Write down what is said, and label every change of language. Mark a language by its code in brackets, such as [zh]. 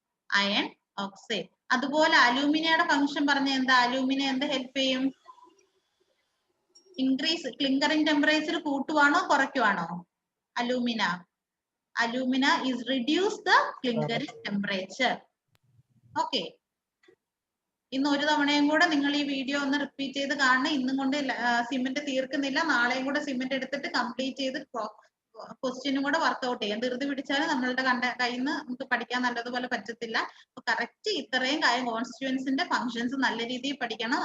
[ml] Iron oxide. അതുപോലെ അലൂമിനിയയുടെ function പറഞ്ഞ എന്താ? അലൂമിനിയം എന്ത് ഹെൽപ്പ് ചെയ്യും? [en] increase clinkering temperature [ml] കൂട്ടുവാണോ കുറയ്ക്കുവാണോ? [en] alumina is reduce the clinkering temperature. [ml] Okay, ഇന്ന് ഒരു തവണയും കൂടെ നിങ്ങൾ ഈ വീഡിയോ ഒന്ന് റിപ്പീറ്റ് ചെയ്ത് കാണണം. ഇന്നും കൊണ്ട് സിമെന്റ് തീർക്കുന്നില്ല, നാളെയും കൂടെ സിമെന്റ് എടുത്തിട്ട് കംപ്ലീറ്റ് ചെയ്ത് ക്വസ്റ്റ്യനും കൂടെ വർക്ക്ഔട്ട് ചെയ്യാം. ധൃതി പിടിച്ചാൽ നമ്മളുടെ കയ്യിൽ നിന്ന് നമുക്ക് പഠിക്കാൻ നല്ലതുപോലെ പറ്റത്തില്ല. അപ്പൊ കറക്റ്റ് ഇത്രയും കാര്യം കോൺസ്റ്റിറ്റ്യുവൻസിന്റെ ഫംഗ്ഷൻസ് നല്ല രീതിയിൽ പഠിക്കണം.